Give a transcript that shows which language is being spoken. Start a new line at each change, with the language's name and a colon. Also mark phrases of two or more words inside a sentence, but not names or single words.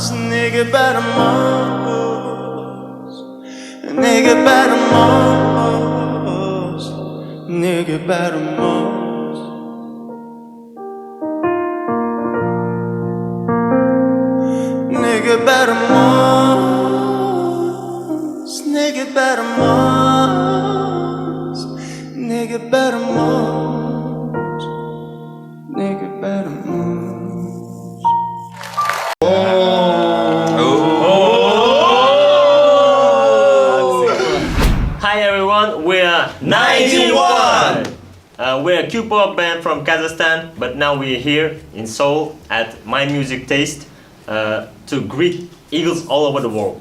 Kazakh: Неге бәрі мұз, неге бәрі мұз, неге бәрі мұз, неге бәрі мұз, неге бәрі мұз, неге бәрі мұз, неге бәрі мұз.
English: Hi everyone, we are 91! We're a Q-pop band from Kazakhstan, but now we're here in Seoul at My Music Taste to greet Eagles all over the world.